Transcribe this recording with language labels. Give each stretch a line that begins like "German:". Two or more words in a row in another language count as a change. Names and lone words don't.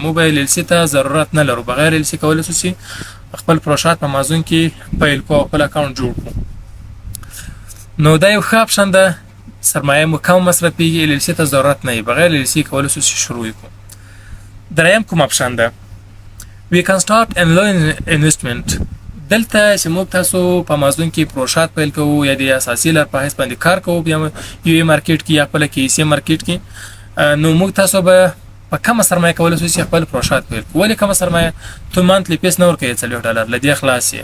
Pashto: موږ به LLC ته ضرورت نه لرو، بغیر LLC کولی شو چې خپل پروشات په امازون کې پیل کړو او خپل اکاونټ جوړ کړو. نو دا یو ښه اپشن ده، سرمایه مو کم مصرفیږي، LLC ته ضرورت نه وي، بغیر LLC کولی شو چې شروع کړو. دریم کوم اپشن ده
English: we can start and low investment.
Pashto: دلته چې موږ تاسو په امازون کې پروشات پیل کوو یا د اساسي لار په حیث باندې کار کوو، یا یو ای مارکیټ کې یا خپل KSA مارکیټ کې، نو موږ تاسو به په کمه سرمایه کولی شو چې خپل پروشات پیل کړو. ولې کمه سرمایه؟ تو
English: monthly fee
Pashto: نه ورکوئ 40 ډالر، له دې خلاص یې.